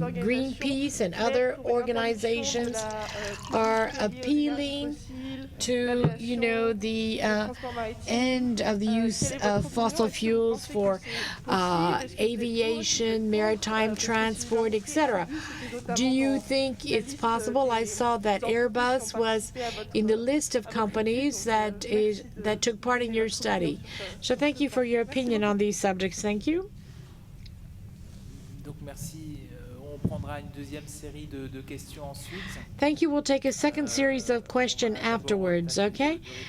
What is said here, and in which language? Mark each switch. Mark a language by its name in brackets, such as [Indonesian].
[English] Greenpeace and other organizations are appealing to, the end of the use of fossil fuels for aviation, maritime transport, etc. Do you think it's possible? I saw that Airbus was in the list of companies that took part in your study. So thank you for your opinion on these subjects. Thank you. [French] Donc merci. on prendra une deuxième série de questions ensuite. [English] Thank you. We'll take a second series of questions afterwards, okay?